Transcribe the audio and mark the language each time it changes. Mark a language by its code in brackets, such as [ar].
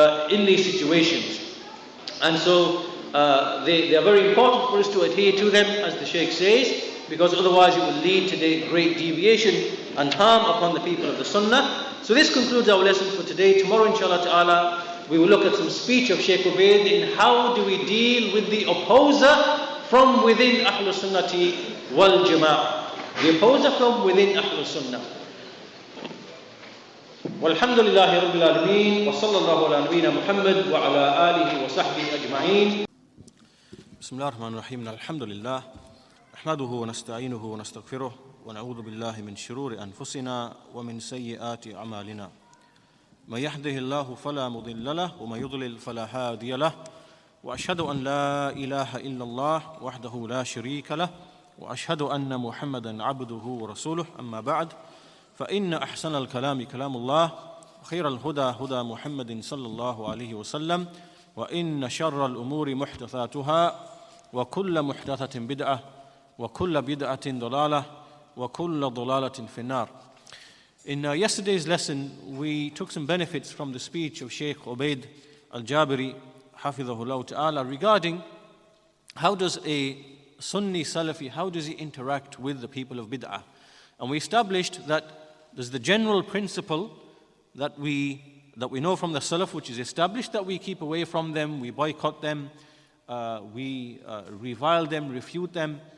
[en] in these situations. And so they are very important for us to adhere to them, as the Shaykh says, because otherwise it will lead to the great deviation and harm upon the people of the Sunnah. So this concludes our lesson for today. Tomorrow, inshallah ta'ala, we will look at some speech of Shaykh Ubayd in how do we deal with the opposer from within Ahlus-Sunnati wal Jama'ah. The opposer from within Ahlus-Sunnah. [ar] والحمد لله رب العالمين وصلى الله على نبينا محمد وعلى آله وصحبه أجمعين. بسم الله الرحمن الرحيم. الحمد لله نحمده ونستعينه ونستغفره ونعوذ بالله من شرور أنفسنا ومن سيئات أعمالنا. من يهده الله فلا مضل له ومن يضلل فلا هادي له وأشهد أن لا إله إلا الله وحده لا شريك له وأشهد أن محمدا عبده ورسوله. أما بعد، فإن أحسن الكلام كلام الله وخير الهدى هدى محمد صلى الله عليه وسلم وإن شر الأمور محدثاتها وكل محدثة بدعة وكل بدعة ضلالة وكل ضلالة في النار. [en] In yesterday's lesson, we took some benefits from the speech of Shaykh Ubayd al-Jabiri, حفظه ta'ala, regarding how does a Sunni Salafi, how does he interact with the people of Bid'ah. And we established that there's the general principle that we know from the Salaf, which is established, that we keep away from them, we boycott them, we revile them, refute them.